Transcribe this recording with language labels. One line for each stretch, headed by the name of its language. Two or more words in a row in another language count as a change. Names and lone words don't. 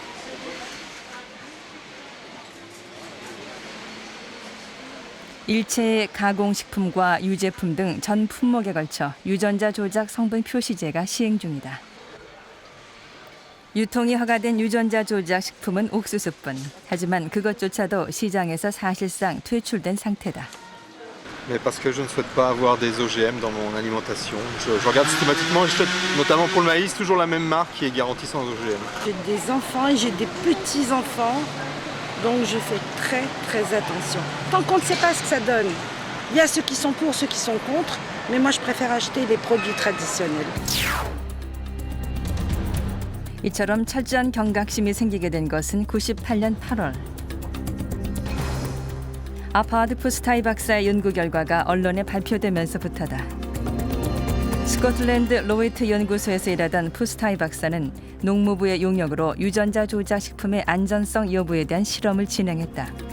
Korean: 일체의 가공식품과 유제품 등 전 품목에 걸쳐 유전자 조작 성분 표시제가 시행 중이다. 유통이 허가된 유전자 조작 식품은 옥수수뿐. 하지만 그것조차도 시장에서 사실상 퇴출된 상태다.
French: Mais parce que je ne souhaite pas avoir des OGM dans mon alimentation. Je regarde systématiquement, j'achète notamment pour le maïs toujours la même marque qui est garantie sans OGM. J'ai des enfants et j'ai des petits-enfants, donc je fais très très attention. Tant qu'on ne sait pas ce que ça donne, il y a ceux qui sont pour, ceux qui sont contre, mais moi je préfère acheter les produits traditionnels.
Korean: 이처럼 철저한 경각심이 생기게 된 것은 98년 8월. 아파드 푸스타이 박사의 연구 결과가 언론에 발표되면서부터다. 스코틀랜드 로이트 연구소에서 일하던 푸스타이 박사는 농무부의 용역으로 유전자 조작 식품의 안전성 여부에 대한 실험을 진행했다.